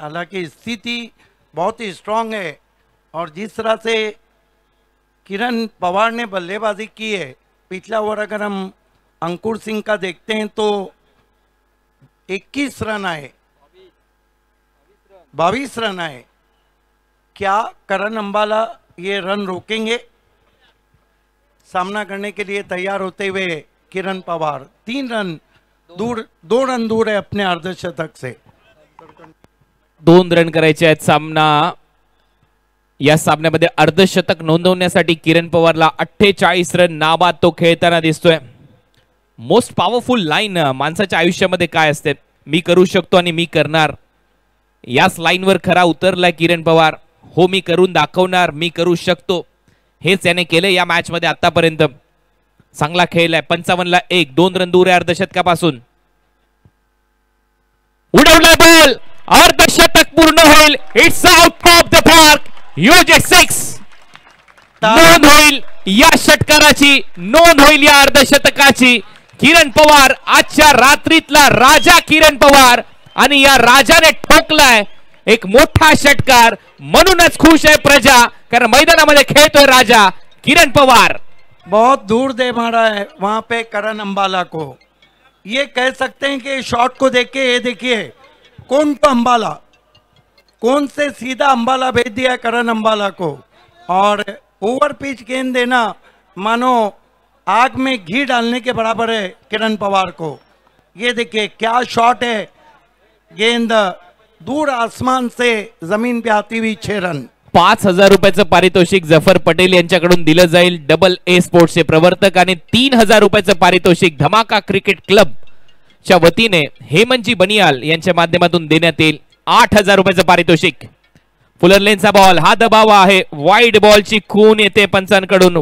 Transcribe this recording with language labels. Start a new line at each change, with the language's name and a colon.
Hindi: हालांकि स्थिति बहुत ही स्ट्रांग है और जिस तरह से किरण पवार ने बल्लेबाजी की है, पिछला ओवर अगर हम अंकुर सिंह का देखते हैं तो 21 रन आए, 22 रन आए. क्या करण अंबाला ये रन रोकेंगे? सामना करने के लिए तैयार होते हुए किरण पवार 3 रन दूर, 2 रन दूर है अपने अर्धशतक से.
Marathi: 2 रन करायचे आहेत. सामना या सामन्यामध्ये अर्धशतक नोंदवण्यासाठी किरण पवारला 48 रन नाबाद तो खेळताना दिसतोय. मोस्ट पॉवरफुल लाईन माणसाच्या आयुष्यामध्ये काय असते? मी करू शकतो आणि मी करणार. याच लाईनवर खरा उतरलाय किरण पवार. हो, मी करून दाखवणार, मी करू शकतो, हेच याने केले या मॅच मध्ये आतापर्यंत. चांगला खेळलाय. 55ला 1, 2 रन दूर आहे अर्धशतकापासून. उडवला बॉल, अर्धशतक पूर्ण होईल.
English: It's out of the park.
Marathi: Huge 6 नोंद होईल या षटकाराची, नोंद होईल या अर्धशतकाची. किरण पवार आजच्या रात्रीतला राजा किरण पवार, आणि या राजाने ठोकलाय एक मोठा षटकार. म्हणूनच खुश आहे प्रजा, कारण मैदानामध्ये खेळतोय राजा किरण पवार.
Hindi: बहुत दूर दे मारा है वहां पे करण अंबाला को. ये कह सकते हैं कि शॉट को देख के, ये देखिए कौन तो अंबाला, कौन से सीधा अंबाला भेज दिया करण अंबाला को. और ओवर पिच गेंद देना मानो आग में घी डालने के बराबर है किरण पवार को. ये देखिए क्या शॉट है. गेंद दूर आसमान से जमीन पे आती हुई 6 रन.
Marathi: 5,000 रुपयाचं पारितोषिक जफर पटेल यांच्याकडून दिलं जाईल, डबल ए स्पोर्ट्सचे प्रवर्तक, आणि 3,000 रुपयाचं पारितोषिक धमाका क्रिकेट क्लब च्या वतीने हेमंतजी बनियाल यांच्या माध्यमातून देण्यात येईल 8,000 रुपयाचं पारितोषिक. फुलर लेनचा बॉल हा दबाव आहे. वाईड बॉलची खून येते पंचांकडून.